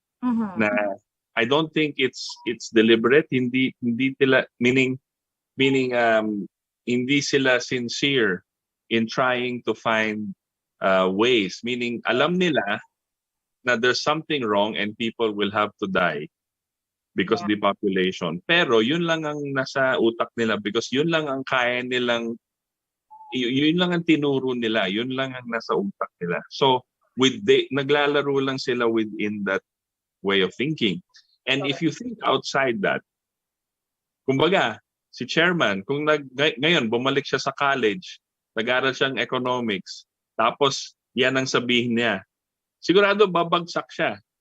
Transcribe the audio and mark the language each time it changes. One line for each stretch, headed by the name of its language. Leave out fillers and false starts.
English: Na I don't think it's deliberate,
Filipino: hindi sila meaning hindi sila
English: sincere in trying to find ways, meaning
Filipino: alam nila na
English: there's something wrong and people will have to die because depopulation.
Filipino: Pero yun lang ang nasa utak nila because yun lang ang kaya nilang, yun lang ang tinuro nila, yun lang ang nasa utak nila.
English: So
Filipino: naglalaro lang sila
English: within that way of thinking. And if you think outside that,
Filipino: kumbaga, si chairman, kung ngayon bumalik siya sa college, nag-aral siyang economics, tapos yan ang sabihin niya, sigurado babagsak siya.